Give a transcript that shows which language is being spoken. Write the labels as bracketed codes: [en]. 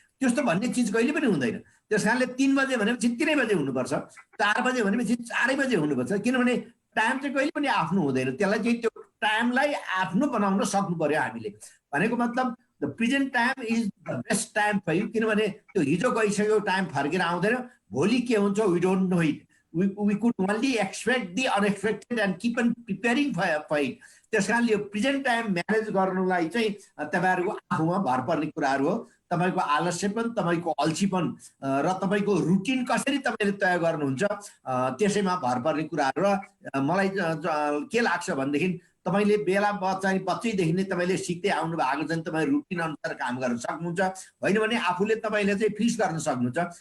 [ne] त्यस्तो भन्ने चिज कहिले पनि हुँदैन। त्यस कारणले 3 बजे भनेपछि 3 बजे हुनुपर्छ, 4 बजे भनेपछि 4 बजे हुनुपर्छ। किनभने टाइम चाहिँ कहिले पनि आफ्नो हुँदैन, त्यसलाई चाहिँ त्यो टाइमलाई आफ्नो बनाउन सक्नु पर्यो हामीले। भनेको मतलब [en] The present time is the best time for you. [ne] किनभने त्यो हिजो गइसक्यो, टाइम फर्केर आउँदैन, भोलि के हुन्छ [en] We don't know it. we could only expect the unexpected and keep on preparing for it. [ne] त्यस कारणले यो प्रेजेन्ट टाइम म्यानेज गर्नुलाई चाहिँ तपाईँहरूको आफूमा भर पर्ने कुराहरू हो। तपाईँको आलस्यपन, तपाईँको अल्छीपन र तपाईँको रुटिन कसरी तपाईँले तय गर्नुहुन्छ त्यसैमा भर पर्ने कुराहरू। र मलाई के लाग्छ भनेदेखि तपाईँले बेला बच्चैदेखि नै तपाईँले सिक्दै आउनु भएको छ, तपाईँ रुटिन अनुसार काम गर्न सक्नुहुन्छ। होइन भने आफूले तपाईँले चाहिँ फिक्स गर्न सक्नुहुन्छ